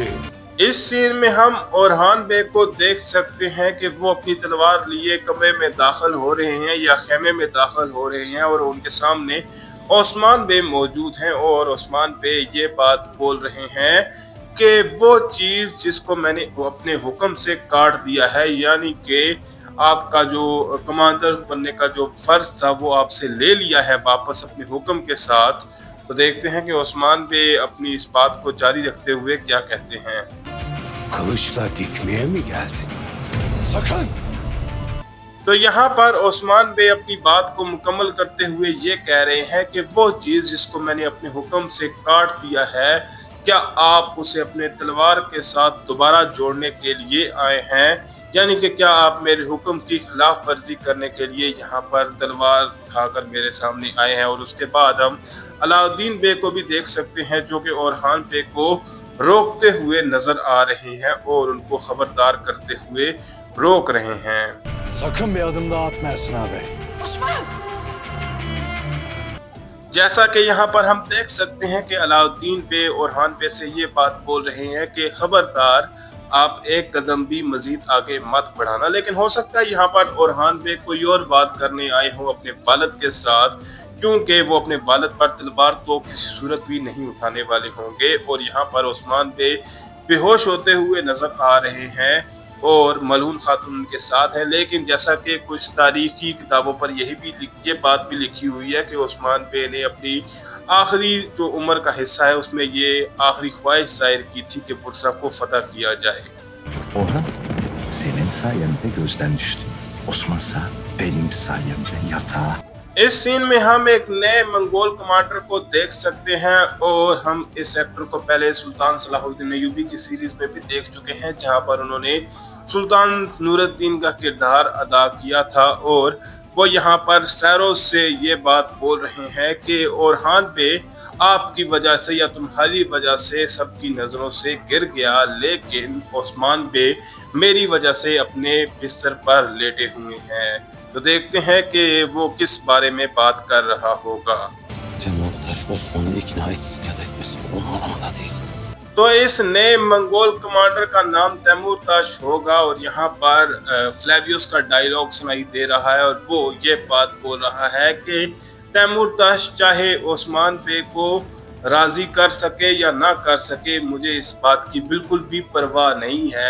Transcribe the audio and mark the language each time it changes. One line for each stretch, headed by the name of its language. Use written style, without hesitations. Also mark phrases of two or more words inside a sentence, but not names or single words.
Urdu: اس سین میں ہم اورہان بے کو دیکھ سکتے ہیں کہ وہ اپنی تلوار لیے کمرے میں داخل ہو رہے ہیں یا خیمے میں داخل ہو رہے ہیں اور ان کے سامنے عثمان بے موجود ہیں اور عثمان بے یہ بات بول رہے ہیں کہ وہ چیز جس کو میں نے اپنے حکم سے کاٹ دیا ہے، یعنی کہ آپ کا جو کمانڈر بننے کا جو فرض تھا وہ آپ سے لے لیا ہے واپس اپنے حکم کے ساتھ. تو دیکھتے ہیں کہ عثمان بے اپنی اس بات کو جاری رکھتے ہوئے کیا کہتے ہیں.
Turkish: kılıçla dikmeye mi geldin? Sakın!
Urdu: تو یہاں پر عثمان بے اپنی بات کو مکمل کرتے ہوئے یہ کہہ رہے ہیں کہ وہ چیز جس کو میں نے اپنے حکم سے کاٹ دیا ہے کیا آپ اسے اپنے تلوار کے ساتھ دوبارہ جوڑنے کے لیے آئے ہیں، یعنی کہ کیا آپ میرے حکم کی خلاف ورزی کرنے کے لیے یہاں پر تلوار اٹھا کر میرے سامنے آئے ہیں. اور اس کے بعد ہم علاؤالدین بے کو بھی دیکھ سکتے ہیں جو کہ اورہان بے کو روکتے ہوئے نظر آ رہے ہیں اور ان کو خبردار کرتے ہوئے روک رہے ہیں.
Turkish: Sakın bir adım daha atma Esna Bey. Osman!
Urdu: جیسا کہ یہاں پر ہم دیکھ سکتے ہیں کہ علاؤالدین بے اورہان بے سے یہ بات بول رہے ہیں کہ خبردار آپ ایک قدم بھی مزید آگے مت بڑھانا. لیکن ہو سکتا ہے یہاں پر اورہان بے کوئی اور بات کرنے آئے ہوں اپنے والد کے ساتھ، کیونکہ وہ اپنے والد پر تلوار تو کسی صورت بھی نہیں اٹھانے والے ہوں گے. اور یہاں پر عثمان بے بے ہوش ہوتے ہوئے نظر آ رہے ہیں اور ملون خاتون ان کے ساتھ ہے. لیکن جیسا کہ کچھ تاریخی کتابوں پر یہ بات بھی لکھی ہوئی ہے کہ عثمان بے نے اپنی آخری جو عمر کا حصہ ہے اس میں یہ آخری خواہش ظاہر کی تھی کہ برصہ کو فتح کیا جائے.
Turkish: Orhan, senin sayende gözden düştüm. Osmansa benim sayemde yatağa.
Urdu: اس سین میں ہم ایک نئے منگول کمانڈر کو دیکھ سکتے ہیں اور ہم اس ایکٹر کو پہلے سلطان صلاح الدین ایوبی کی سیریز میں بھی دیکھ چکے ہیں، جہاں پر انہوں نے سلطان نورالدین کا کردار ادا کیا تھا. اور وہ یہاں پر سیروں سے یہ بات بول رہے ہیں کہ اورہان بے آپ کی وجہ سے یا تمہاری وجہ سے سب کی نظروں سے گر گیا، لیکن عثمان بے میری وجہ سے اپنے بستر پر لیٹے ہوئے ہیں. تو دیکھتے ہیں کہ وہ کس بارے میں بات کر رہا ہوگا.
Turkish: Temurtaş Osman'ı ikna etsin ya da etmesin. Onun umurunda değil.
Urdu: تو اس نئے منگول کمانڈر کا نام تیمورتاش ہوگا اور یہاں پر فلاویئس کا ڈائیلاگ سنائی دے رہا ہے اور وہ یہ بات بول رہا ہے کہ تیمورتاش چاہے عثمان بے کو راضی کر سکے یا نہ کر سکے، مجھے اس بات کی بالکل بھی پروا نہیں ہے.